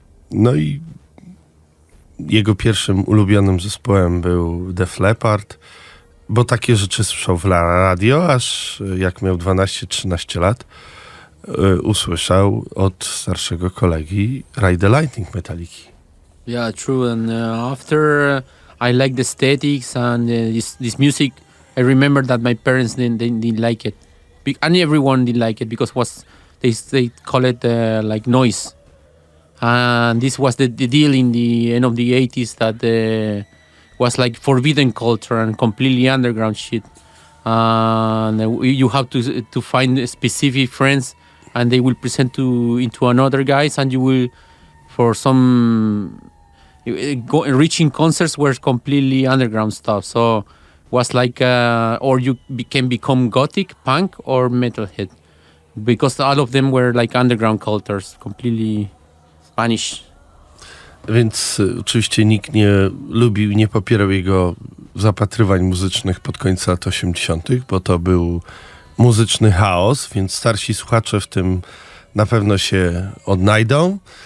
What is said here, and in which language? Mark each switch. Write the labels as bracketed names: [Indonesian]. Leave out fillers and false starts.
[Polish] No i jego pierwszym ulubionym zespołem był Def Leppard, bo takie rzeczy słyszał w radio, aż jak miał 12-13 lat, usłyszał od starszego kolegi Ride the Lightning Metalliki. [English] Yeah, true. And after I liked the aesthetics and this music, I remember that my parents didn't like it, and everyone didn't like it because they call it like noise, and this was the deal in the end of the 80s that was like forbidden culture and completely underground shit, and you have to find specific friends, and they will present into another guys, and you will for some reaching concerts were completely underground stuff. So was like or you can become gothic, punk, or metalhead, because all of them were like underground cultures, completely Spanish. [Polish] Więc oczywiście nikt nie lubił i nie popierał jego zapatrywań muzycznych pod koniec lat 80., bo to był muzyczny chaos, więc starsi słuchacze w tym na pewno się odnajdą.